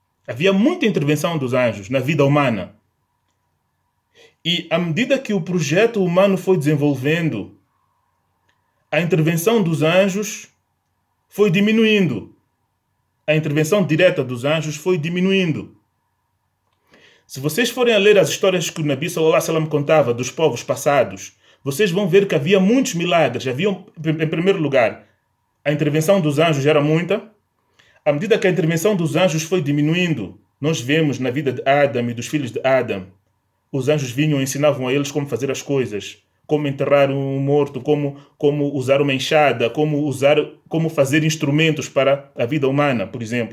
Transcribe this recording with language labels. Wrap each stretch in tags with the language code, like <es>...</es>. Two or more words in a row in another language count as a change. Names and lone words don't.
<pt>Havia muita intervenção dos anjos na vida humana. E à medida que o projeto humano foi desenvolvendo, a intervenção dos anjos foi diminuindo. A intervenção direta dos anjos foi diminuindo. Se vocês forem a ler as histórias que o Nabi</pt> <ar>صلى الله عليه وسلم</ar> <pt>contava dos povos passados, vocês vão ver que havia muitos milagres. Havia, em primeiro lugar, a intervenção dos anjos era muita. À medida que a intervenção dos anjos foi diminuindo, nós vemos na vida de Adam e dos filhos de Adam, os anjos vinham e ensinavam a eles como fazer as coisas, como enterrar um morto, como usar uma enxada, como fazer instrumentos para a vida humana, por exemplo.</pt>